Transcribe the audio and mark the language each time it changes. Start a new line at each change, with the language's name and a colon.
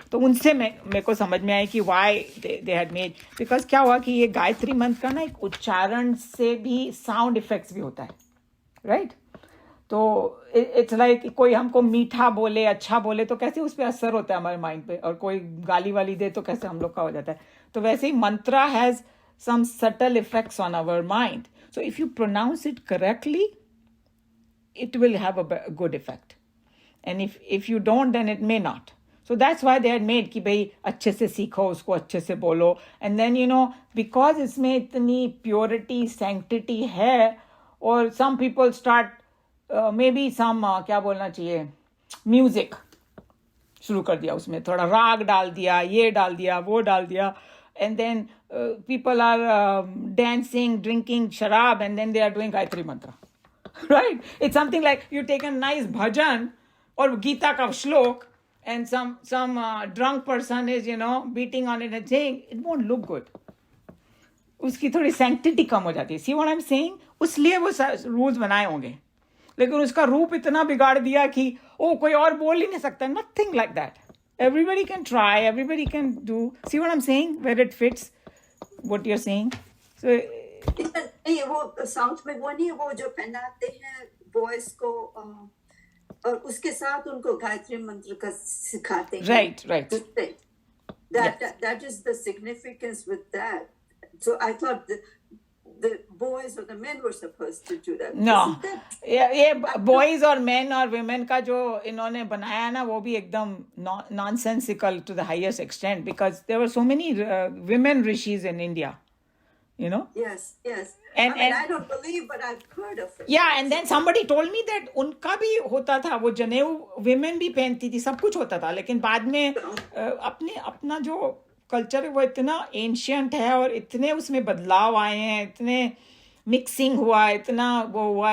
Hindi: तो उनसे मेरे को समझ में आया कि
English: why they had made,
Hindi: because क्या हुआ कि ये गायत्री मंत्र का ना एक उच्चारण से भी साउंड इफेक्ट्स भी होता है, राइट. तो इट्स लाइक कोई हमको मीठा बोले, अच्छा बोले तो कैसे उस पर असर होता है हमारे माइंड पे, और कोई गाली वाली दे तो कैसे हम लोग का हो जाता है. तो वैसे ही मंत्रा
English: Has some subtle effects on our mind. So if you pronounce it correctly, it will have a good effect. And if you don't, then it may not. So that's why they had made
Hindi: कि भाई अच्छे से सीखो उसको, अच्छे से बोलो.
English: And then because
Hindi: इसमें इतनी purity, sanctity है, और
English: some people start maybe some
Hindi: क्या बोलना चाहिए, music शुरू कर दिया, उसमें थोड़ा राग डाल दिया, ये डाल दिया, वो डाल दिया.
English: And then people are dancing, drinking sharab, and then they are doing Gayatri mantra. Right? It's something like you take a nice bhajan or
Hindi: Geeta ka shlok,
English: and some drunk person is, beating on it and saying, it won't look good.
Hindi: उसकी थोड़ी sanctity कम हो जाती है.
English: See what I'm saying?
Hindi: उसलिए वो rules बनाए होंगे. लेकिन उसका रूप इतना बिगाड़ दिया कि कोई और बोल ही नहीं सकता.
English: Nothing like that. Everybody can try, everybody can do. See what I'm saying? Where it fits what you're saying. So
Hindi: नहीं, वो साउथ में वो नहीं, वो जो पहनाते हैं बॉयज को और उसके साथ उनको गायत्री मंत्र का सिखाते हैं.
English: Right. That is the significance with that. So I thought the boys or the men were supposed to do that. No,
Hindi: ये boys और men और women का जो इन्होंने बनाया ना, वो भी एकदम
English: nonsensical to the highest extent, because there were so many women rishis in India, Yes. And I don't believe, but I've heard of it. Yeah, and then somebody told me that
Hindi: उनका भी होता था, वो जनेऊ women भी पहनती थी, सब कुछ होता था. लेकिन बाद में अपना जो कल्चर है वो इतना एंशियंट है और इतने उसमें बदलाव आए हैं, इतने मिक्सिंग हुआ, इतना वो हुआ.